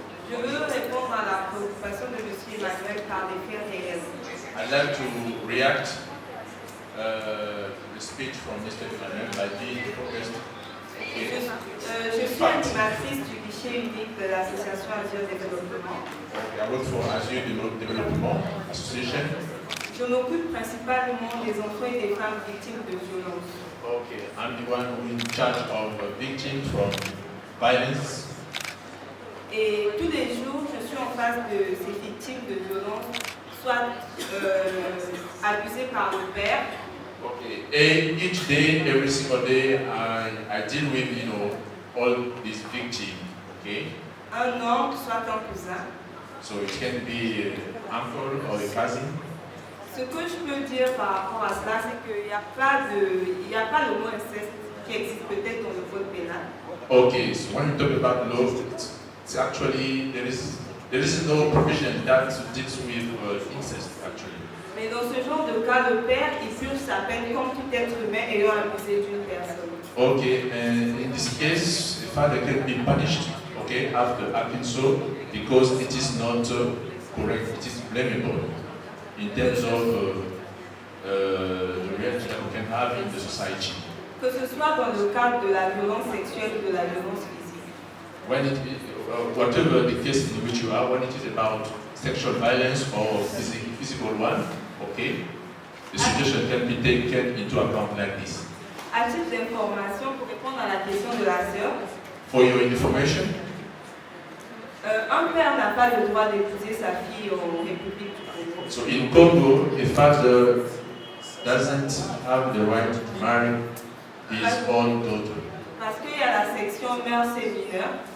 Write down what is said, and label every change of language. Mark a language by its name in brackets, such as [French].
[French] Je veux répondre à la préoccupation de M. Emmanuel par les faits réels. [English] I'd like to react to the speech from Mr. Emmanuel by being focused. [French] Je suis animatrice du guichet unique de l'association Azure Développement. [English] I work for Azure Development Association. [French] Je m'occupe principalement des enfants et des femmes victimes de violences. [English] Okay, I'm the one who is in charge of victims from violence. [French] Et tous les jours, je suis en face de ces victimes de violences, soit abusées par le père. [English] Okay, and each day, every single day, I deal with, all these victims. Okay. [French] Un oncle, soit un cousin. [English] So it can be an uncle or a cousin. [French] Ce que je peux dire par rapport à cela, c'est qu'il n'y a pas le mot inceste qui existe peut-être dans le code pénal. [English] Okay, so when we talk about law, it's actually there is no provision that deals with incest actually. [French] Mais dans ce genre de cas, le père il purge sa peine comme tout être humain ayant abusé d'une personne. [English] Okay, and in this case, the father can be punished. Okay, after acting so, because it is not correct, it is blamable. In terms of the reaction that we can have in the society. [French] Que ce soit dans le cadre de la violence sexuelle ou de la violence physique. [English] When it whatever the case in which you are, when it is about sexual violence or physical one, okay, the suggestion can be taken into account like this. [French] À titre d'information, pour répondre à la question de la sœur, [English] for your information, [French] un père n'a pas le droit d'épouser sa fille en République du Congo. [English] So in Congo, a father doesn't have the right to marry his own daughter. [French] Parce qu'il y a la section mœurs et mineurs.